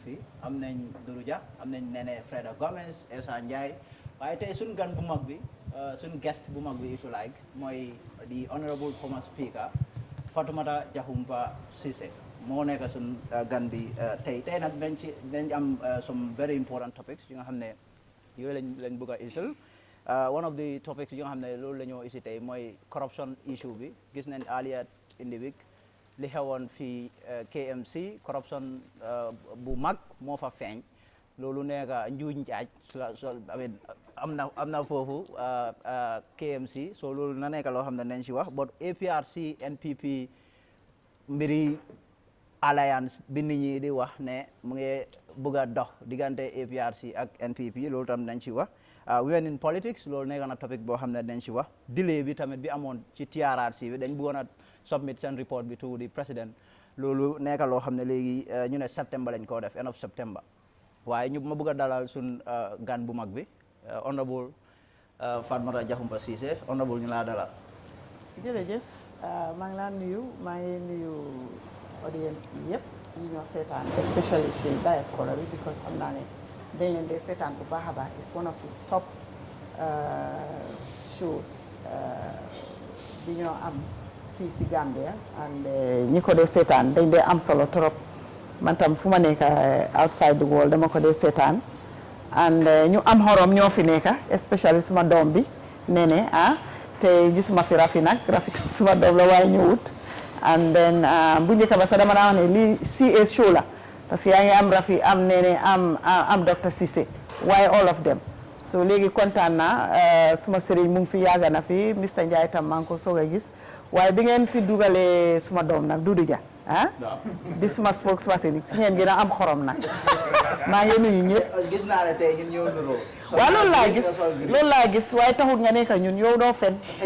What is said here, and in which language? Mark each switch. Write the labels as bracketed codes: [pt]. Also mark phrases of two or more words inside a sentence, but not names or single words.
[wo] fi am nañ Duruja am nañ Nene Freda Gomez Essa Ndiaye waaye tey suñ gan bu mag bi suñ guest bu mag bi [en] if you like [wo] mooy [en] the honorable former speaker [wo] Fatoumata Jahumpa Cissé moo nekk suñ gan bi tey nag dañ am [en] some very important topics [wo] yi nga xam ne yooyu lañ bëgg a isil [en] one of the topics [wo] yi nga xam ne loolu la ñoo isi tey mooy [en] corruption issue [wo] bi gis nañ [en] earlier in the week [wo] li xewoon fii KMC corruption bu mag moo fa feeñ loolu nekk njuuj njaaj am na foofu KMC so loolu na nekk loo xam ne nañ si wax but APRC NPP mbiri alliance bi nit ñi di wax ne mu ngi bëgg a dox diggante APRC ak NPP loolu tam nañ si wax [en] women in politics [wo] loolu nekk na topic boo xam ne nañ si wax delay bi tamit bi amoon ci TRRC bi dañ bëggoon a submit seen report bi [en] to the president [wo] loolu nekk loo xam ne léegi ñu ne septembre lañ koo def [en] end of September [wo] waaye ñu ma bëgg a dalal suñ gan bu mag bi honorable Fatoumata Jahumpa Cissé honorable ñu laa dalal. jërëjëf maa ngi laa nuyu maa ngi nuyu audience yi yëpp ñu ñoo seetaan especially ci diaspora bi because xam naa ne dañ leen dee seetaan bu baax a baax [en] it's one of the top shows [wo] bi ñoo am fii si Gambia and ñi ko dee seetaan dañ dee am solo trop man tam fu ma nekk [en] outside the world [wo] dama ko dee seetaan and ñu am xorom ñoo fi nekk especially suma doom bi Nene te gisuma fi Rafi nag Rafi tam suma doom la waaye ñëwut and then bu njëkk ba sax dama naa wax ne lii CA show la parce que yaa ngi am Rafi am Nene am Dr Cissé waaye [en] all of them [wo] so léegi kontaan naa suma sëriñ mu ngi fi yàgg na fi Mr Njie tam maa ngi ko soog a gis waaye bi ngeen si dugalee suma doom nag Dudu Dia di suma spokesperson si ngeen gën a am xorom nag maa ngi nuyu ñëpp. gis naa ne tey ñun ñoo nuroo. waaw loolu laa gis waaye taxul nga nekk ñun yow doo fen.